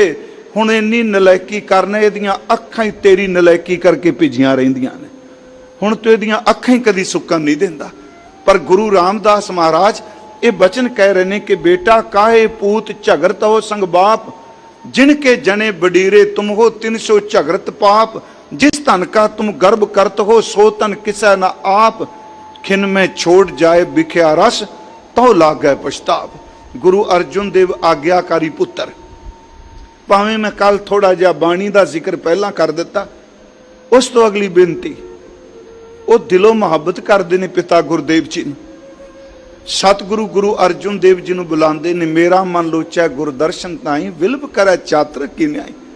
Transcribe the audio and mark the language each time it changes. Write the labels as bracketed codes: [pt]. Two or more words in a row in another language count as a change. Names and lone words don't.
[pa] ਹੁਣ ਇੰਨੀ ਨਲਾਇਕੀ ਕਰਨਾ, ਇਹਦੀਆਂ ਅੱਖਾਂ ਹੀ ਤੇਰੀ ਨਲਾਇਕੀ ਕਰਕੇ ਭਿੱਜੀਆਂ ਰਹਿੰਦੀਆਂ ਨੇ। ਹੁਣ ਤੂੰ ਇਹਦੀਆਂ ਅੱਖਾਂ ਹੀ ਕਦੀ ਸੁੱਕਣ ਨਹੀਂ ਦਿੰਦਾ। ਪਰ ਗੁਰੂ ਰਾਮਦਾਸ ਮਹਾਰਾਜ ਇਹ ਬਚਨ ਕਹਿ ਰਹੇ ਨੇ ਕਿ ਬੇਟਾ ਕਾਹੇ ਪੂਤ ਝਗੜਤ ਹੋ ਸੰਗ ਬਾਪ, ਜਿਨ ਕੇ ਜਨੇ ਬਡੀਰੇ ਤੁਮ ਹੋ 300 ਝਗੜਤ ਪਾਪ, ਜਿਸ ਤਨ ਕਾ ਤੁਮ ਗਰਭ ਕਰਤ ਹੋ ਸੋ ਤਨ ਕਿਸੈ ਨ ਆਪ, ਖਿਨ ਮੇਂ ਛੋੜ ਜਾਏ ਬਿਖਿਆ ਰਸ ਤੋ ਲਾਗੇ ਪਛਤਾਪ। ਗੁਰੂ ਅਰਜੁਨ ਦੇਵ ਆਗਿਆਕਾਰੀ ਪੁੱਤਰ। ਭਾਵੇਂ ਮੈਂ ਕੱਲ੍ਹ ਥੋੜ੍ਹਾ ਜਿਹਾ ਬਾਣੀ ਕਾ ਜ਼ਿਕਰ ਪਹਿਲਾ ਕਰ ਦਿੱਤਾ, ਉਸ ਤੋਂ ਅਗਲੀ ਬੇਨਤੀ, ਵੋ ਦਿਲੋਂ ਮੁਹੱਬਤ ਕਰਤੇ ਨੇ ਪਿਤਾ ਗੁਰਦੇਵ ਜੀ। ਸਤਿਗੁਰੂ ਗੁਰੂ ਅਰਜੁਨ ਦੇਵ ਜੀ ਨੂੰ ਬੁਲਾਂਦੇ ਨੇ, ਮੇਰਾ ਮਨ ਲੋਚੈ ਗੁਰਦਰਸ਼ਨ ਤਾਈ, ਵਿਲਪ ਕਰੈ ਚਾਤਰ ਕੀ ਨਿਆਇ।